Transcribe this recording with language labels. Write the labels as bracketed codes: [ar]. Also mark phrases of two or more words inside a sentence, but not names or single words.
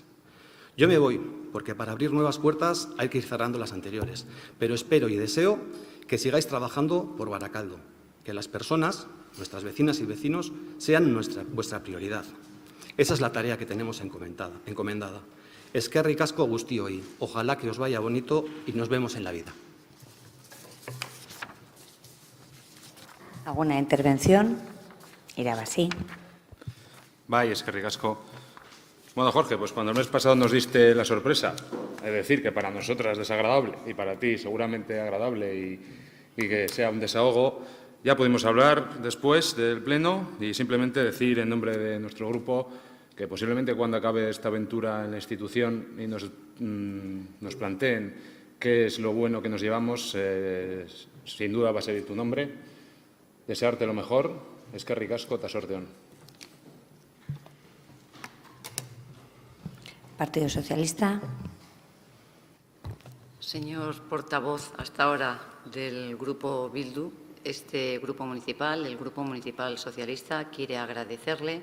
[es] Yo me voy, porque para abrir nuevas puertas hay que ir cerrando las anteriores, pero espero y deseo que sigáis trabajando por Baracaldo, que las personas, nuestras vecinas y vecinos, sean vuestra prioridad. Esa es la tarea que tenemos encomendada. [eu] Eskerrik asko guztioi. [es] Ojalá que os vaya bonito y nos vemos en la vida. ¿Alguna intervención? Irabas, sí. [eu] Bai, eskerrik asko. [es] Bueno, Jorge, pues cuando el mes pasado nos diste la sorpresa, es decir, que para nosotras es desagradable y para ti seguramente agradable y que sea un desahogo, ya pudimos hablar después del Pleno y simplemente decir en nombre de nuestro grupo que posiblemente cuando acabe esta aventura en la institución y nos planteen qué es lo bueno que nos llevamos, sin duda va a ser tu nombre. Desearte lo mejor. [eu] Eskerrik asko eta sorte on. [es] Partido Socialista. Señor portavoz, hasta ahora del Grupo Bildu, este Grupo Municipal, el Grupo Municipal Socialista, quiere agradecerle